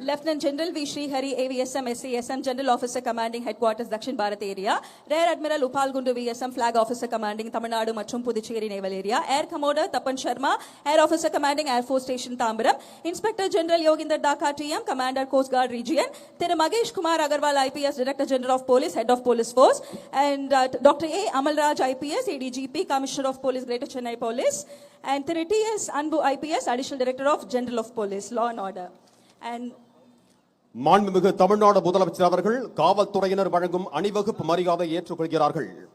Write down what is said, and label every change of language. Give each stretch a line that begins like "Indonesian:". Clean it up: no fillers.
Tamil: Lieutenant general V Srihari AVSM SASM general officer commanding ஹெட்குவார்ட்டர்ஸ் Dakshin Bharat area, rare admiral உபால் குண்டு VSM black officer commanding Tamil Nadu மற்றும் Puducherry naval area, air commodore Thappan Sharma air officer commanding air force station Tambaram, inspector general யோகிந்தர் Dhaka TM commander cost card region, Thiru Mahesh Kumar Agarwal IPS director general of police head of police force,
English: and Dr. A Amalraj IPS ADGP Commissioner of Police Greater Chennai Police, and Thiru TS Anbu IPS Additional Director of General of Police Law and Order. And
Tamil: மாண்புமிகு தமிழ்நாடு முதலமைச்சர் அவர்கள் காவல்துறையினர் வழங்கும் அணிவகுப்பு மரியாதை ஏற்றுக்கொள்கிறார்கள்.